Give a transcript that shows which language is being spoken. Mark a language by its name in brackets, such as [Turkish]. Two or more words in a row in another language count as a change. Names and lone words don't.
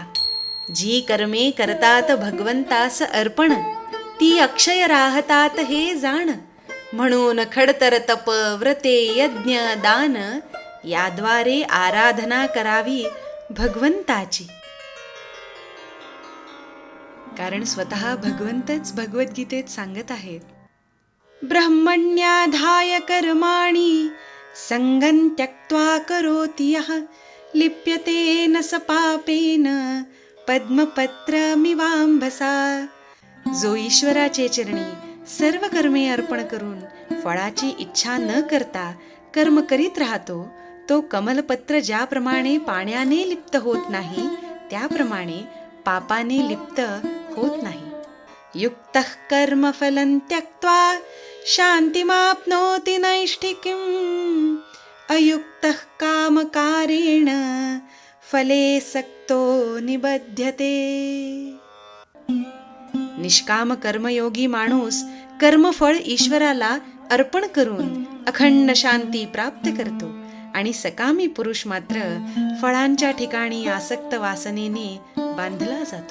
[Marathi] जी कर्मे करतात भगवंतास अर्पण, ती अक्षय राहतात हे जाण. म्हणून खडतर तप व्रते यज्ञ दान, याद्वारे आराधना करावी भगवंताची. कारण स्वतः भगवंतच भगवद्गीतेत सांगत आहेत, [Sanskrit] ब्रह्मण्याधाय कर्माणि संगं त्यक्त्वा करोति यः, लिप्यते न स पापेन पद्मपत्रमिवांभसा. [Marathi] जो ईश्वराचे चरणी सर्व कर्मे अर्पण करून फळाची इच्छा न करता कर्म करीत राहतो, तो कमलपत्र ज्याप्रमाणे पाण्याने लिप्त होत नाही, त्याप्रमाणे पापाने लिप्त होत नाही. [Sanskrit] युक्तः कर्मफलं त्यक्त्वा शान्तिमाप्नोति नैष्ठिकीम्, अयुक्तः कामकारेण फले सक्तो निबध्यते. [Marathi] निष्काम कर्मयोगी माणूस कर्मफळ ईश्वराला अर्पण करून अखंड शांती प्राप्त करतो, आणि सकामी पुरुष मात्र फळांच्या ठिकाणी आसक्त वासनेने बांधला जातो.